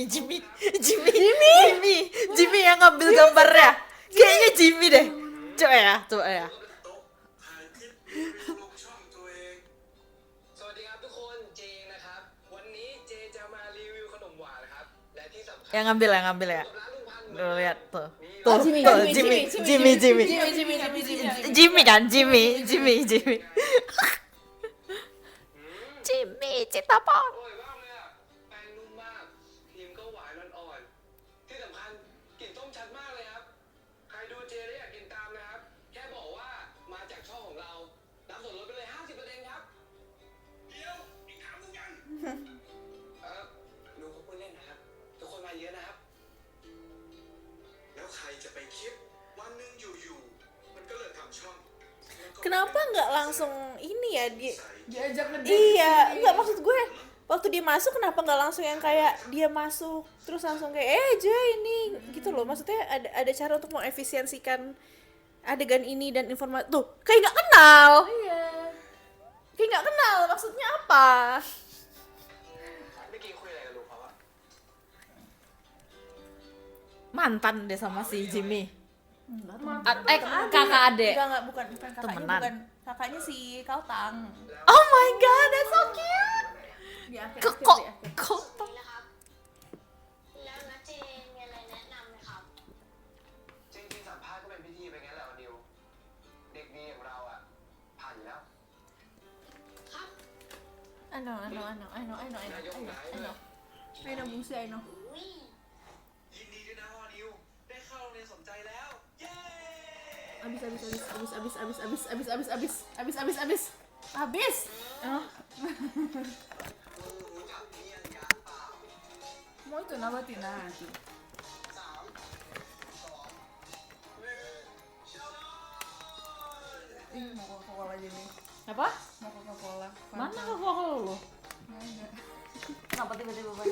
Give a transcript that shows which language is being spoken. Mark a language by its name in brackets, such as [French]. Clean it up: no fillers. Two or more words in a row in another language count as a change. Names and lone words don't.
[Indonesian] Jimmy yang ngambil gambarnya. Kayaknya Jimmy deh. Coba ya. [Thai] โต๊ะถ่ายคลิปรีวิวลงช่องตัวเอง สวัสดีครับทุกคนเจงนะครับ วันนี้เจจะมารีวิวขนมหวานนะครับ และที่สำคัญ [Indonesian] Yang ngambil ya. [Thai] กับร้านลุงพันธุ์เหมือน [Indonesian] Tuh [Thai] เดิม [Indonesian] lihat tuh. [Thai] นี่ [Indonesian] Tuh, Jimmy, tuh, Jimmy, Jimmy. Jimmy, Jimmy kan, Jimmy. Jimmy, cinta apa? อร่อยมากเลยอ่ะ แป้งนุ่มมากครีมก็หวานอ่อนๆ ที่สำคัญกลิ่นส้มชัดมากเลยครับ ใครดูเจแล้วอยากกินตามนะครับ แค่บอกว่ามาจากช่องของเรา รับส่วนลดไปเลย 50%ครับ เดี๋ยวอีกถามหนึงยังลุงเขาพูดเล่นนะครับ ทุกคนมาเยอะนะครับ แล้วใครจะไปคิดวันหนึงอยู่ๆ มันก็เลิกทำช่อง Kenapa nggak langsung ini ya dia? Diajak ngedate. Iya, nggak maksud gue. Waktu dia masuk kenapa nggak langsung yang kayak dia masuk terus langsung kayak Jay ini gitu loh. Maksudnya ada cara untuk mengefisiensikan adegan ini dan informasi. Tuh, kayak nggak kenal. Iya. Kayak nggak kenal. Maksudnya apa? [Thai] เมื่อกี้คุยอะไรกับลุงเขาอะ [Indonesian] Mantan deh sama si Jimmy. Mantan Kakak adek. Enggak, bukan kakaknya, Temenan. bukan kakaknya si Kaltang. [English] Oh my god, that's so cute. [Indonesian] Di akhir, Kok akhir, kok di akhir. kok [Thai] ำนี่นะครับ แล้วนะเจมีอะไรแนะนำไหมครับ จริงๆสัมภาษณ์ก็เป็นพิธีไปงั้นแหละวันดิว เด็กดีอย่างเราอะผ่านอยู่แล้ว ครับ [English] I know. I know, Musi, I know. [Thai] อุ้ย ยินดีด้วยนะวอนิว ได้เข้าโรงเรียนสมใจแล้ว เย้ [Indonesian] Habis. Oh, [Thai] มึงรู้จักเมี่ยงยาเปล่า [Indonesian] Mau itu nabati nanti. 3 2 1 Ih, mau Coca-Cola aja nih. apa? Mau Coca-Cola. Mana Fanta. Coca-Cola lu? Nggak ada. Kenapa tiba-tiba banyak?